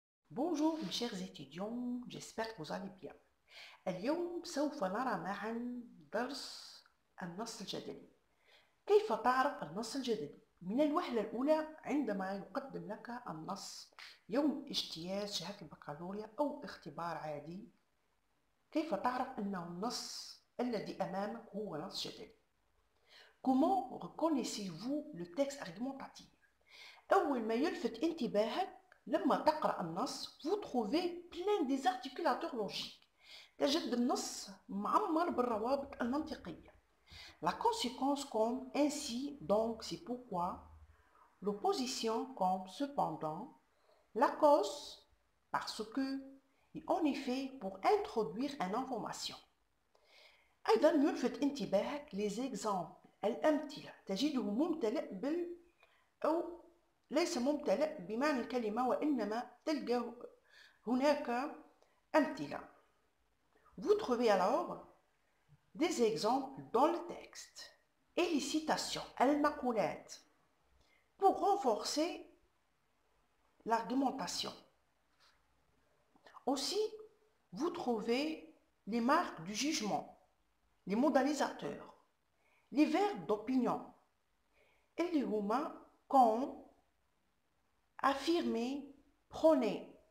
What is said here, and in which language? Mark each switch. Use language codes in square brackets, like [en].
[fr] Bonjour mes chers étudiants, j'espère que vous allez bien. [ar] اليوم سوف نرى معا درس النص الجدلي. كيف تعرف النص الجدلي؟ من الوهلة الأولى عندما يقدم لك النص يوم اجتياز شهادة البكالوريا أو اختبار عادي، كيف تعرف أنه النص الذي أمامك هو نص جدلي؟ [fr] Comment reconnaissez-vous le texte argumentatif? [ar] أول ما يلفت انتباهك لما تقرأ النص [fr] vous trouvez plein des articulateurs logiques. [ar] تجد النص معمر بالروابط المنطقية. [fr] La conséquence comme ainsi, donc, c'est pourquoi. L'opposition comme cependant. La cause parce que. Et en effet pour introduire une information. [ar] أيضا يلفت انتباهك les exemples الأمثلة تجده ممتلئ أو ليس ممتلئ بمعنى الكلمة وإنما تلقى هناك أمثلة. [fr] Vous trouvez alors des exemples dans le texte et les citations, المقولات, pour renforcer l'argumentation. Aussi, vous trouvez les marques du jugement, les modalisateurs, les verbes d'opinion, et les هما comme affirmer, prôner.